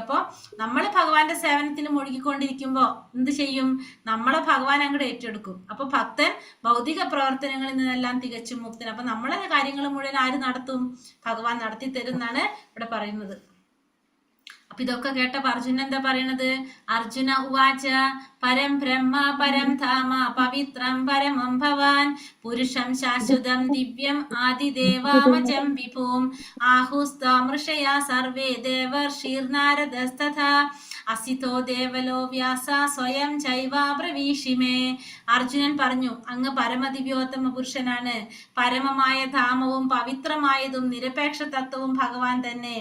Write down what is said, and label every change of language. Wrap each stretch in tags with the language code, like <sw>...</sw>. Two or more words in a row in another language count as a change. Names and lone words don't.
<ml>അപ്പൊ നമ്മൾ ഭഗവാന്റെ സേവനത്തിൽ മുഴുകിക്കൊണ്ടിരിക്കുമ്പോ എന്ത് ചെയ്യും? നമ്മളെ ഭഗവാൻ അങ്ങോട്ട് ഏറ്റെടുക്കും. അപ്പൊ ഭക്തൻ ഭൗതിക പ്രവർത്തനങ്ങളിൽ നിന്നെല്ലാം തികച്ചും മുക്തൻ. അപ്പൊ നമ്മളെ കാര്യങ്ങൾ മുഴുവൻ ആര് നടത്തും? ഭഗവാൻ നടത്തി തരും എന്നാണ് ഇവിടെ പറയുന്നത്. അപ്പൊ ഇതൊക്കെ കേട്ടപ്പോ അർജുനൻ എന്താ പറയണത്?</ml> <sa>അർജുന ഉവാച പരം ബ്രഹ്മ പരം ധാമ പവിത്രം പരമം ഭവാൻ പുരുഷം ശാശ്വതം ദിവ്യം ആദിദേവാമജം വിഭൂം ആഹുസ്താമൃഷയാ സർവേ ദേവർഷീർനാരദസ്തഥാ അസിതോ ദേവലോ വ്യാസ സ്വയം ചൈവാബ്രവീഷിമേ.</sa> <ml>അർജുനൻ പറഞ്ഞു, അങ്ങ് പരമദിവ്യോത്തമ പുരുഷനാണ്. പരമമായ ധാമവും പവിത്രമായതും നിരപേക്ഷ തത്വവും ഭഗവാൻ തന്നെ.</ml>